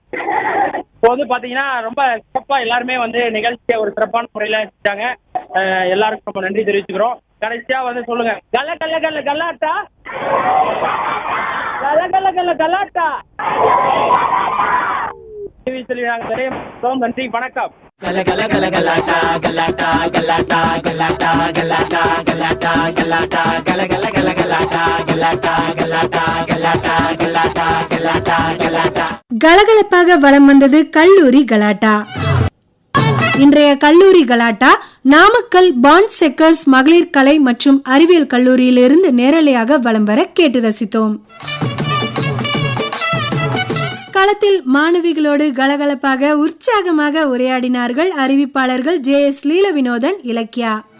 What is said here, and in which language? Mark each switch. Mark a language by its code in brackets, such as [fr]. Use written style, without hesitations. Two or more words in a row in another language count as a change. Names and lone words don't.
[ta] இப்போ வந்து பாத்தீங்கன்னா ரொம்ப சிறப்பா எல்லாருமே வந்து நிகழ்ச்சியை ஒரு சிறப்பான முறையில செஞ்சாங்க. எல்லாருக்கும் ரொம்ப நன்றி தெரிவிச்சுக்கிறோம். கடைசியா வந்து சொல்லுங்க, கல்ல கல்ல கல்ல கல்லாட்டா, கல்ல கல்ல கல்ல கல்லாட்டா. நன்றி, வணக்கம். Gala gala gala galata galata galata galata galata galata galata gala gala gala galata galata galata galata galata galata galata. கலகலப்பாக வலம் வந்தது கல்லூரி கலாட்டா. இன்றைய கல்லூரி கலாட்டா நாமக்கல் பாண்ட் செக்கர்ஸ் மகளிர் கலை மற்றும் அறிவியல் கல்லூரியிலிருந்து நேரலையாக வலம் வர கேட்டு ரசித்தோம். களத்தில் மாணவிகளோடு கலகலப்பாக உற்சாகமாக உரையாடினார்கள் அறிவிப்பாளர்கள் JS லீல வினோதன், இலக்கியா.